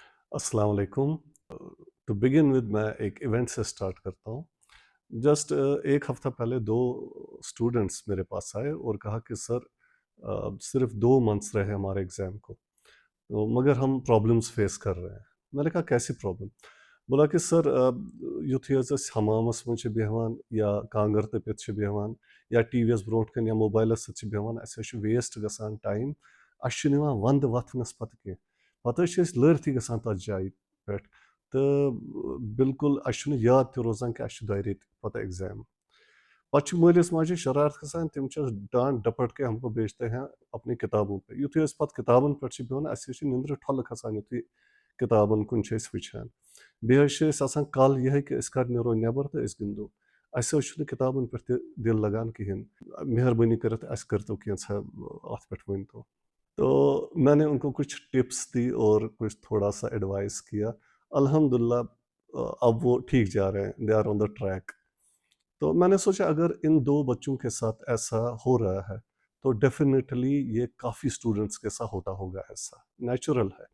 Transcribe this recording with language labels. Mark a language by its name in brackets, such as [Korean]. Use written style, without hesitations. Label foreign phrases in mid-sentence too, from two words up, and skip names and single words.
[Arabic] السلام عليكم. [English] to begin with [Hindi] मैं एक इवेंट से स्टार्ट करता हूँ। जस्ट एक हफ़्ता पहले 2 स्टूडेंट्स मेरे पास आए और कहा कि सर सिर्फ़ 2 मंथ्स रहे हमारे एग्ज़ाम को, तो मगर हम [English] problems face [Hindi] कर रहे हैं। मैंने कहा कैसी प्रॉब्लम? बोला कि सर [Kashmiri] युथ ये हमामस में बेहवान या कांगर तपित बेहवान या टीवीएस ब्रोट कन या मोबाइलस सत बेहवान अस वेस्ट गसान टाइम अस वंद वथनस पत पत लर्थ गसान तथ जाय पे तो बिल्कुल अस याद त रोजान कि अस 2 रेत पत एग्जाम पच मालिस माजे शरारत गसान तिम [Hindi] डांट डपट के हमको बेचते हैं अपनी किताबों पे [Kashmiri] युथ पत किताबन पे बेहन अस निंद्र ठल खसान युथ किताबन कुन वुचान बेन कल यह कि नो नबर तो गिंदो अस किताबन पे दिल लगान कहें मेहरबानी कर करतो कैसा अत पे वन [Hindi] तो मैंने उनको कुछ टिप्स दी और कुछ थोड़ा सा एडवाइस किया। अल्हम्दुलिल्लाह अब वो ठीक जा रहे हैं, [English] they are on the track. [Hindi] तो मैंने सोचा अगर इन 2 बच्चों के साथ ऐसा हो रहा है, तो डेफ़िनेटली ये काफ़ी स्टूडेंट्स के साथ होता होगा ऐसा, नेचुरल है।